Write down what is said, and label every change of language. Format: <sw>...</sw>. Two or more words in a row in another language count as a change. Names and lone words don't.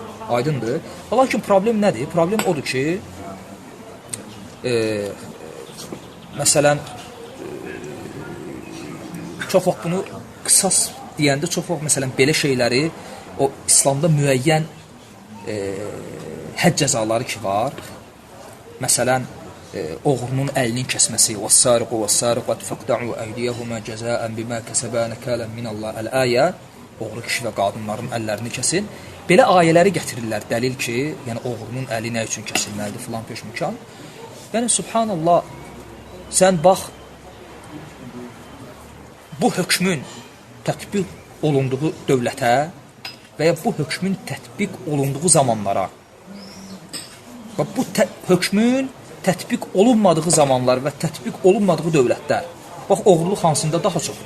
<az>Aydındır. Lakin problem nədir? Problem odur ki, məsələn, çox vaxt bunu qisas deyəndə, çox vaxt məsələn, belə şeyləri, o İslamda müəyyən hədd cəzaları ki var, məsələn, oğrunun əlinin kəsməsi,</az> <ar>وَالسَّارِقُ وَالسَّارِقَةُ فَقْتَعُوا أَيْدِيَهُمَا جَزَاءً بِمَا كَسَبَا نَكَالًا مِنَ اللَّهِ</ar> <az>Əl-əyə, oğru kişi və qadınların əllərini kəsin. Belə ayələri gətirirlər, dəlil ki, yəni oğrunun əli nə üçün kəsilməlidir, filan peşməkan. Yəni, subhanallah, sən bax, bu hökmün tətbiq olunduğu dövlətə və ya bu hökmün tətbiq olunduğu zamanlara və bu hökmün tətbiq olunmadığı zamanlar və tətbiq olunmadığı dövlətlər, bax, oğurluq hansında daha çoxdur.</az>